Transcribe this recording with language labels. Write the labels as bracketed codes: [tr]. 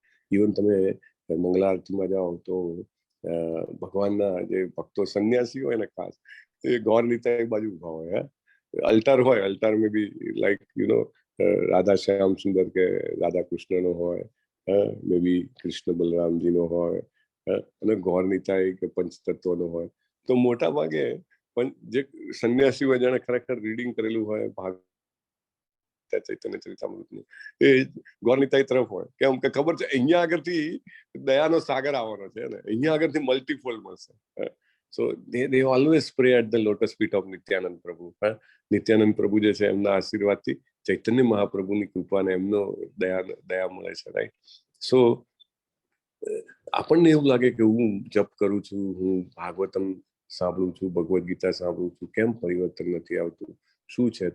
[gu] Even તમે મંગલા આરતીમાં જાઓ તો ભગવાનના જે ભક્તો સંન્યાસી હોય ને, ખાસ એ ગૌર નીતા એક બાજુ ઉભા હોય, અલ્ટાર હોય, અલ્ટાર મેં બી લાઈક રાધા શ્યામ સુંદર કે રાધા કૃષ્ણનો હોય, મે બી કૃષ્ણ બલરામજીનો હોય, અને ગૌર નીતાય કે પંચતત્વનો હોય. તો મોટા ભાગે પણ જે સંન્યાસી હોય જેને ખરેખર રીડિંગ કરેલું હોય, ચૈતન્ય ચરિતામૃતનું એ ગોરનીતાઈ તરફ હોય, કેમ કે ખબર છે અહીંયા આગળથી દયાનો સાગર આવવાનો છે ને અહીંયા આગળથી મલ્ટીફોલ્ડ મળશે. [en] So they always pray at the lotus feet of Nityananda Prabhu. [gu] નિત્યાનંદ પ્રભુ જે છે એમના આશીર્વાદથી ચૈતન્ય મહાપ્રભુની કૃપાને એમનો દયા મળે છે, રાઈટ. સો આપણને એવું લાગે કે હું જપ કરું છું, હું ભાગવતમ સાંભળું છું, ભગવદ્ ગીતા સાંભળું છું, કેમ પરિવર્તન નથી આવતું, શું છે?